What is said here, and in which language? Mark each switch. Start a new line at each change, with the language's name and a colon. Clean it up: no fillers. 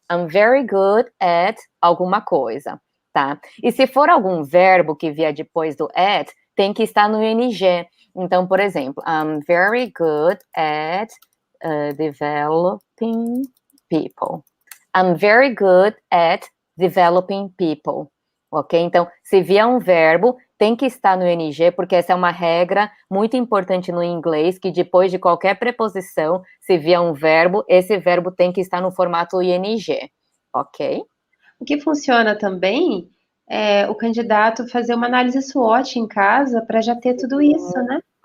English: I'm very good at
Portuguese: alguma coisa, tá? E se for algum verbo que vier depois do at, tem que estar no ing. Então, por exemplo,
English: I'm very good at developing people. I'm very good at developing people. Ok?
Portuguese: Então, se vier um verbo, tem que estar no ing, porque essa é uma regra muito importante no inglês, que depois de qualquer preposição, se vier um verbo, esse verbo tem que estar no formato ing. Ok. O que funciona também é o candidato fazer uma análise SWOT em casa para já ter tudo isso, né?